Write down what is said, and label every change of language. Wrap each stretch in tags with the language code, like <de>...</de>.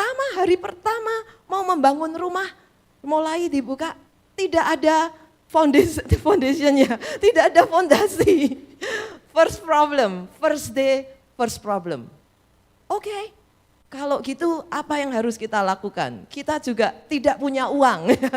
<id>Hari pertama mau membangun rumah, mulai dibuka, tidak ada foundationnya, tidak ada fondasi.</id> <en>First problem, first day, first problem.</en> <id>Oke, kalau gitu apa yang harus kita lakukan? Kita juga tidak punya uang.</id>